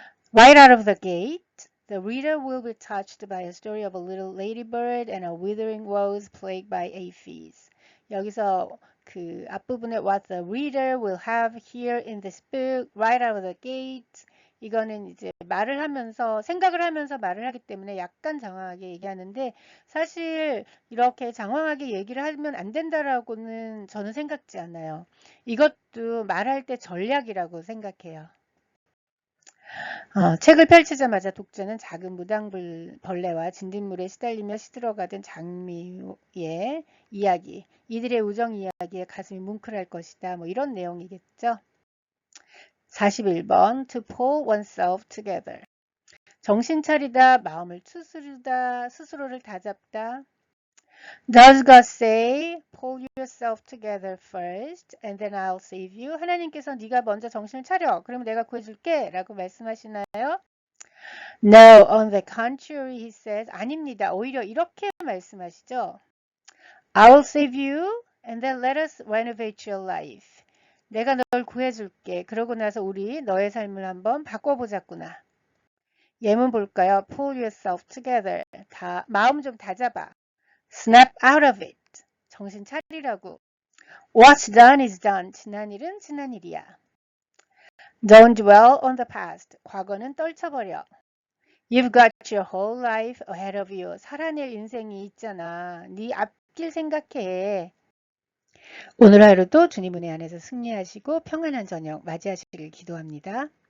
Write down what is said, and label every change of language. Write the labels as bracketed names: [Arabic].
[English] Right out of the gate, the reader will be touched by a story of a little ladybird and a withering rose plagued by aphids. [Korean] 여기서 그 앞부분에 [English] what the reader will have here in this book, right out of the gate. [Korean] 이거는 이제 생각을 하면서 말을 하기 때문에 약간 장황하게 얘기하는데 사실 이렇게 장황하게 얘기를 하면 안 된다라고는 저는 생각지 않아요. 이것도 말할 때 전략이라고 생각해요. 책을 펼치자마자 독자는 작은 무당벌레와 진딧물에 시달리며 시들어가던 장미의 이야기, 이들의 우정 이야기에 가슴이 뭉클할 것이다. 뭐 이런 내용이겠죠. [English] 41번 To pull oneself together. [Korean] 정신 차리다, 마음을 추스르다, 스스로를 다잡다. [English] Does God say, pull yourself together first and then I'll save you? [Korean] 하나님께서 네가 먼저 정신을 차려. 그러면 내가 구해줄게. 라고 말씀하시나요? [English] No, on the contrary, he says. [Korean] 아닙니다. 오히려 이렇게 말씀하시죠. [English] I'll save you and then let us renovate your life. [Korean] 내가 널 구해줄게. 그러고 나서 우리 너의 삶을 한번 바꿔보자꾸나. 예문 볼까요? [English] Pull yourself together. [Korean] 마음 좀 다잡아. [English] Snap out of it. [Korean] 정신 차리라고. [English] What's done is done. [Korean] 지난 일은 지난 일이야. [English] Don't dwell on the past. [Korean] 과거는 떨쳐버려. [English] You've got your whole life ahead of you. [Korean] 살아낼 인생이 있잖아. 네 앞길 생각해. 오늘 하루도 주님 은혜 안에서 승리하시고 평안한 저녁 맞이하시길 기도합니다.